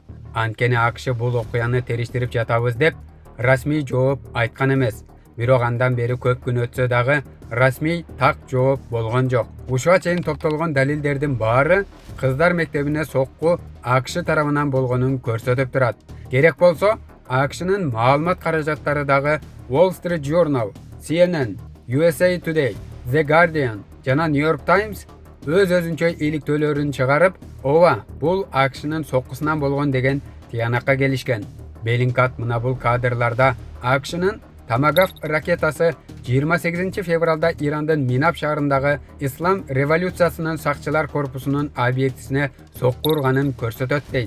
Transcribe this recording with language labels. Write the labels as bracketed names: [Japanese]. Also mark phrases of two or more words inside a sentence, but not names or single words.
[Kyrgyz] Анткени АКШ бул окуяны териштирип жатабыз деп расмий жооп айткан эмес. Бирок андан бери көп күн өтсө дагы расмий так жооп болгон жок. Ушуга чейин топтолгон далилдердин баары кыздар мектебине сокку АКШ тарабынан болгонун көрсөтүп турат. Керек болсо, АКШнын маалымат каражаттары дагы Wall Street Journal, CNN, USA Today, The Guardian жана New York Times өз-өзүнчө иликтөөлөрүн чыгарып, ооба, бул АКШнын соккусунан болгон деген тыянакка келишкен. Беллингкат мына бул кадрларда АКШнын Тамагав ракетасы 28 февралда Ирандын Минап шаарындагы Ислам революциясынын сакчылар корпусунун объектисине сокку урганын көрсөтөт дейт.